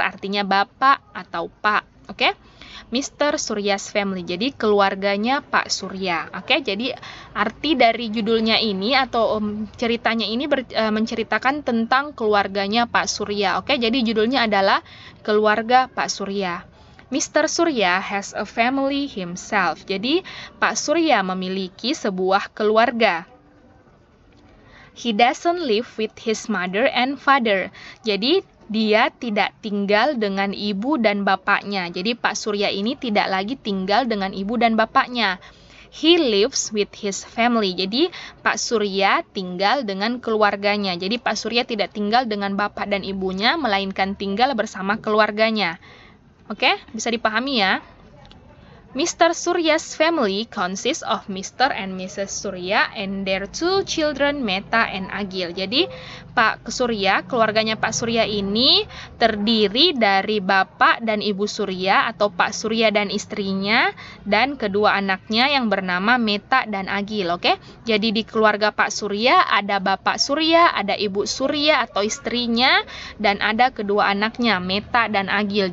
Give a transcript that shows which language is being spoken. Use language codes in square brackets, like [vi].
[id] artinya bapak atau pak. Oke? [en] Mr. Surya's family. [id] Jadi keluarganya Pak Surya. Oke? Jadi arti dari judulnya ini atau ceritanya ini menceritakan tentang keluarganya Pak Surya. Oke? Jadi judulnya adalah Keluarga Pak Surya. [en] Mr. Surya has a family himself. [id] Jadi Pak Surya memiliki sebuah keluarga. [en] He doesn't live with his mother and father. [id] Jadi dia tidak tinggal dengan ibu dan bapaknya. Jadi Pak Surya ini tidak lagi tinggal dengan ibu dan bapaknya. [en] He lives with his family. [id] Jadi Pak Surya tinggal dengan keluarganya. Jadi Pak Surya tidak tinggal dengan bapak dan ibunya, melainkan tinggal bersama keluarganya. Oke, bisa dipahami ya? [en] Mr. Surya's family consists of Mr. and Mrs. Surya and their two children, Meta and Agil. [id] Jadi, Pak Surya, keluarganya Pak Surya ini terdiri dari Bapak dan Ibu Surya atau Pak Surya dan istrinya dan kedua anaknya yang bernama Meta dan Agil, oke? Jadi di keluarga Pak Surya ada Bapak Surya, ada Ibu Surya atau istrinya dan ada kedua anaknya Meta dan Agil.